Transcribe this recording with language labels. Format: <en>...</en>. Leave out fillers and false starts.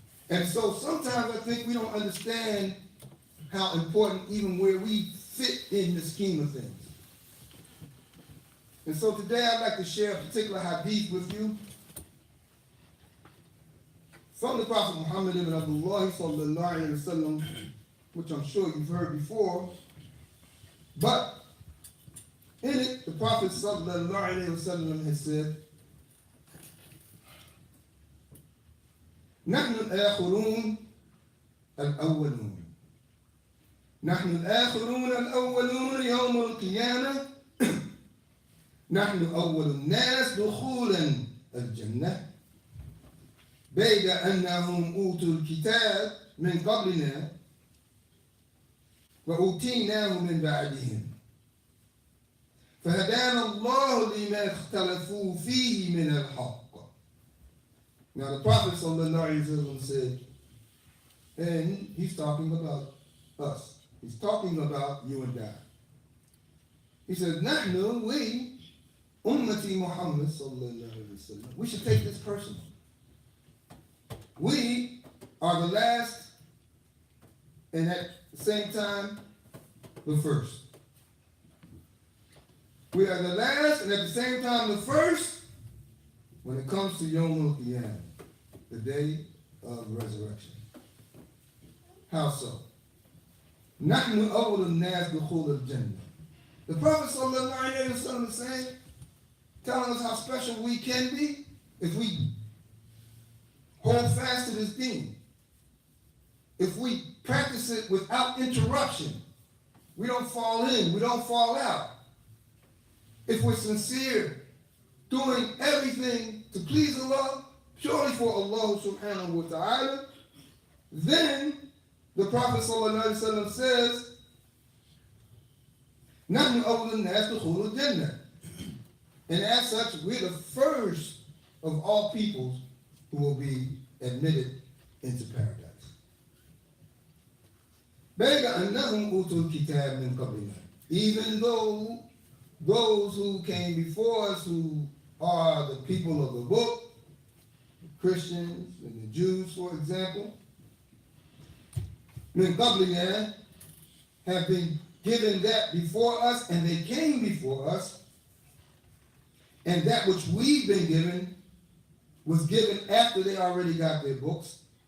<en>And so sometimes I think we don't understand how important even where we fit in the scheme of things. And so today I'd like to share a particular hadith with you from the Prophet Muhammad ibn Abdullah sallallahu alayhi wa sallam, which I'm sure you've heard before. But in it, the Prophet sallallahu alayhi wa sallam has said,</en> <ar>نحن الآخرون الأولون نحن الآخرون الأولون يوم القيامة نحن أول الناس دخولا الجنة بيد أنهم أوتوا الكتاب من قبلنا وأوتيناه من بعدهم فهدانا الله لما اختلفوا فيه من الحق.</ar> <en>Now the Prophet ﷺ said, and he's talking about us. He's talking about you and I. He said, نحن, we, Ummati Muhammad ﷺ, we should take this personal. We are the last, and at the same time, the first. We are the last, and at the same time, the first, when it comes to Yawm al-Qiyamah, the day of resurrection. How so?</en> <ar>نحن أول الناس دخول الجنة.</ar> <en>The Prophet sallallahu alayhi wa sallam is saying, telling us how special we can be if we hold fast to this deen. If we practice it without interruption, we don't fall in, we don't fall out. If we're sincere, doing everything to please Allah, purely for Allah subhanahu wa ta'ala, then the Prophet sallallahu alayhi wa sallam says,</en> <ar>نحن أول الناس دخول الجنة.</ar> <en>And as such, we're the first of all peoples who will be admitted into paradise.</en> <ar>بيد أنهم أوتوا الكتاب من قبلنا.</ar> <en>Even though those who came before us, who are the people of the book, the Christians and the Jews, for example,</en> <ar>من قبلنا,</ar> <en>have been given that before us, and they came before us, and that which we've been given was given after they already got their books.</en>